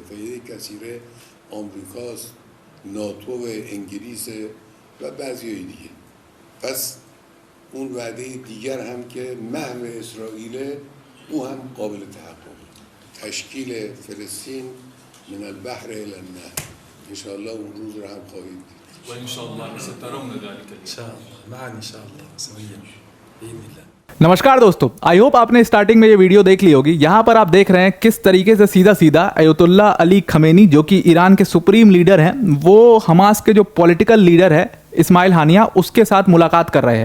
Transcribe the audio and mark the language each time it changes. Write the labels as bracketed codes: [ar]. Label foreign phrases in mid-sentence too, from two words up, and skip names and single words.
[fa] فئه کثیره آمریکاست، ناتو، انگلیس و بعضی‌های دیگه. پس اون وعده دیگر هم که محو اسرائیل، او هم قابل تحقق. تشکیل فلسطین [ar] من البحر الی النهر، [fa] انشاءالله اون روز رو هم خواهید دید. [ar] و انشاءالله سترون ذلك [hi] इंशाअल्लाह मान इंशाअल्लाह सही है। नमस्कार दोस्तों, [en] I hope [hi] आपने स्टार्टिंग में ये वीडियो देख ली होगी। यहाँ पर आप देख रहे हैं किस तरीके से सीधा सीधा अयतुल्ला अली खमेनी, जो कि ईरान के [en] supreme leader [hi] हैं, वो हमास के जो [en] political leader [hi] है इस्माइल हानिया, उसके साथ मुलाकात कर रहे हैं।